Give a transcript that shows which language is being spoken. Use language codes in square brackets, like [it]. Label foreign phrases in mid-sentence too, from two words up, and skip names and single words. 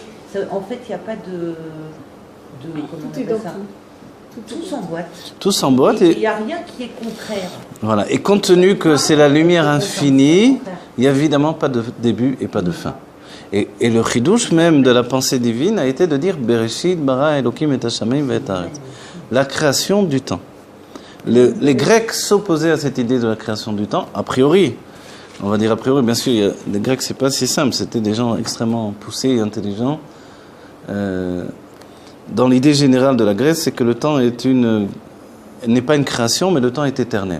[fr] En fait, il n'y a pas de comment on appelle ça ? Tout s'emboîte. Tout s'emboîte. Et il n'y a rien qui est contraire. Voilà. Et compte tenu que c'est la lumière infinie, il n'y a évidemment pas de début et pas de fin. Et le chidouche même de la pensée divine a été de dire [he] בראשית ברא אלוקים את השמים ואת הארץ. [fr] La création du temps. Les Grecs s'opposaient à cette idée de la création du temps, a priori. On va dire a priori, bien sûr, les Grecs, c'est pas si simple, c'était des gens extrêmement poussés et intelligents. Dans l'idée générale de la Grèce, c'est que le temps n'est pas une création, mais le temps est éternel.